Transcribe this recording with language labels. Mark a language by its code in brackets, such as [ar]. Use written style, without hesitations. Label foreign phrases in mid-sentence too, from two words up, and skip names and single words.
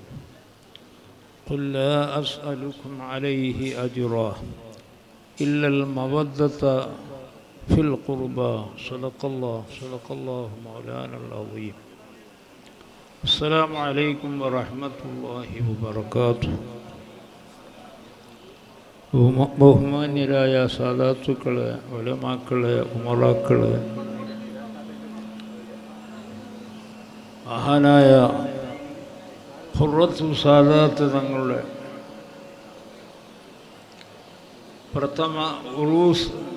[ar] قل لا أسألكم عليه أجرا إلا المودة في القربى. صدق الله مولانا العظيم. السلام عليكم ورحمة الله وبركاته. [ml] ബഹുമാന്യരായ സാദാത്തുക്കളെ, ഉലമാക്കളെ, ഉമറാക്കളെ, മഹാനായ ഖുർറത്തു സാദാത്ത് തങ്ങളുടെ പ്രഥമ ഉറൂസ്